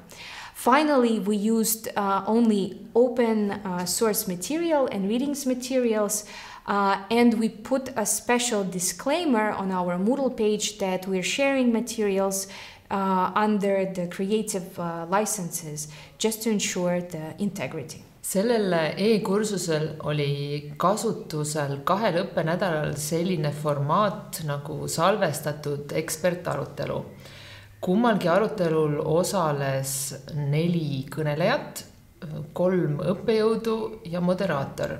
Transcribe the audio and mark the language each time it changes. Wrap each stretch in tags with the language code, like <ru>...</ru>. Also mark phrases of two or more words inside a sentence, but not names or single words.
<en>Finally, we used only open source material and readings materials, and we put a special disclaimer on our Moodle page that we're sharing materials under the creative licenses, just to ensure the integrity.</en> <et>Sellel e-kursusel oli kasutusel 2 õppenädalal selline formaat nagu salvestatud ekspertarutelu. Kummalgi arutelul osales 4 kõnelejat, 3 õppejõudu ja moderaator.</et>